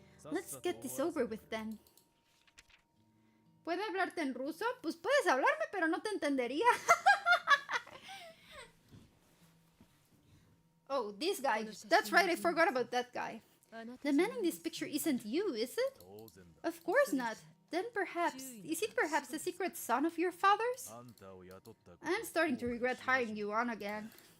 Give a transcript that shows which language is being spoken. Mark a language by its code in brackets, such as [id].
[en] Let's get this over with then. [es] ¿Puedo hablarte en ruso? Pues puedes hablarme, pero no te entendería. [en] Oh, this guy. That's right, I forgot about that guy. The man in this picture isn't you, is it? Of course not. Then perhaps... Is it perhaps the secret son of your father's? I'm starting to regret hiring you on again.